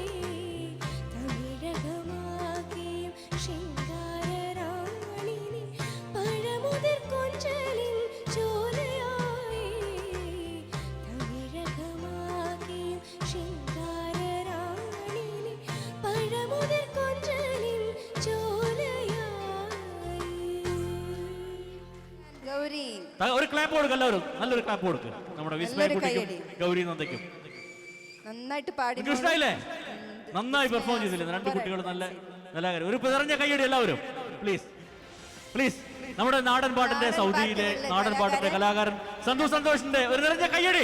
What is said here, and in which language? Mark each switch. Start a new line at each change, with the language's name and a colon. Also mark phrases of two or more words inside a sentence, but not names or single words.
Tamil: தமிழகமாகியும் சிங்கார ராணினி பழமுதிர் கொஞ்சலின் சோலையாயே தமிழகமாகியும் சிங்கார ராணினி பழமுதிர் கொஞ்சலின் சோலையாயே
Malayalam: ഗൗരി ഒരു ക്ലാപ്പ് കൊടുക്കും എല്ലാവരും, നല്ലൊരു ക്ലാപ്പ് കൊടുക്കും നമ്മുടെ വിസ്മയ നല്ലൊരു കുട്ടിക്കും കയ്യടി. ഗൗരി നന്ദയ്ക്കും. നന്നായിട്ട് പാടി നിങ്ങൾക്ക് ഇഷ്ടമായില്ലേ? നന്നായി പെർഫോം ചെയ്തില്ലേ രണ്ട് കുട്ടികൾ? നല്ല നല്ല കാര്യം. ഒരു പിതറഞ്ഞ കയ്യടി എല്ലാവരും
English: please please.
Malayalam: നമ്മുടെ നാടൻ പാട്ടിന്റെ സൗദിയിലെ നാടൻ പാട്ടിന്റെ കലാകാരൻ സന്തു സന്തോഷിന്റെ ഒരു നിറഞ്ഞ കയ്യടി.